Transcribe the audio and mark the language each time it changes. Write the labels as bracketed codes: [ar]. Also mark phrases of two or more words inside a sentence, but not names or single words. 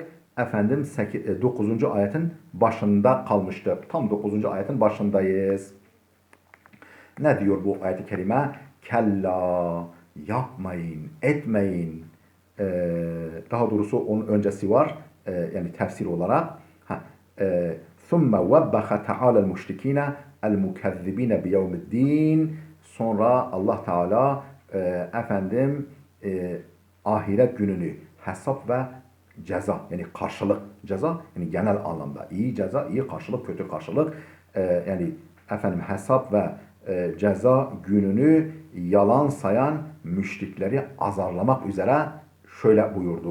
[tr] 9. ayetin başında kalmıştık. Tam 9. ayetin başındayız. Ne diyor bu ayet-i kerime? Kella, yapmayın, etmeyin. Daha doğrusu onun öncesi var. Yani tefsir olarak. [ar] ثُمَّ وَبَّخَ تَعَالَى الْمُشْرِك۪ينَ الْمُكَذِّب۪ينَ بِيَوْمِ الدِّينَ. [tr] Sonra Allah Teala ahiret gününü hesap ve ceza, yani karşılık, ceza yani genel anlamda iyi ceza, iyi karşılık, kötü karşılık, hesap ve ceza gününü yalan sayan müşrikleri azarlamak üzere şöyle buyurdu.